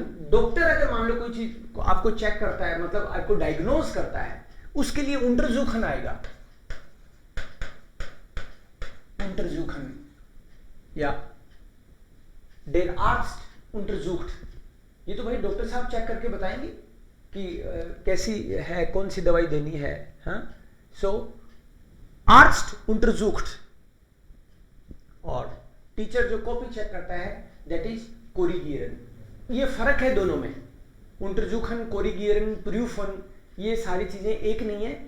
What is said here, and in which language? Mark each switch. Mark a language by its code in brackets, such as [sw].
[hi] Doctor अगर मान लो कोई चीज को आपको चेक करता है, मतलब आपको डायग्नोज करता है, उसके लिए untersuchen आएगा. [de] untersuchen या der Arzt untersucht. [hi] ये तो भाई डॉक्टर साहब चेक करके बताएंगे कि कैसी है, कौन सी दवाई देनी है. हाँ, सो Arzt untersucht. और टीचर जो कॉपी चेक करता है दैट इज कोरिगियरन. ये फर्क है दोनों में. untersuchen, कोरिगियरन, प्रूफन, ये सारी चीजें एक नहीं है.